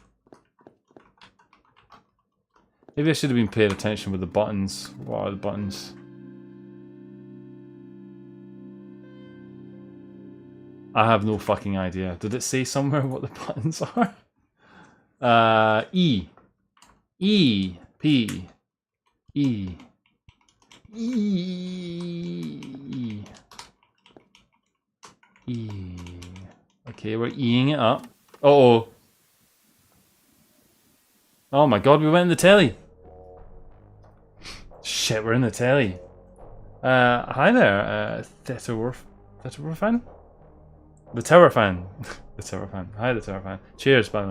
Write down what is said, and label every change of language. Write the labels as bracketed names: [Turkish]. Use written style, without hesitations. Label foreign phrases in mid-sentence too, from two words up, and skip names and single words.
[English] Maybe I should have been paying attention with the buttons. What are the buttons? I have no fucking idea. Did it say somewhere what the buttons are? E. E. P. E. E. E. Okay, we're E-ing it up. Uh-oh. Oh my god, we went in the telly. Shit, we're in the telly. Hi there, Theta fan? The Tower fan. The Tower fan. Hi, the Tower fan. Cheers, by the way.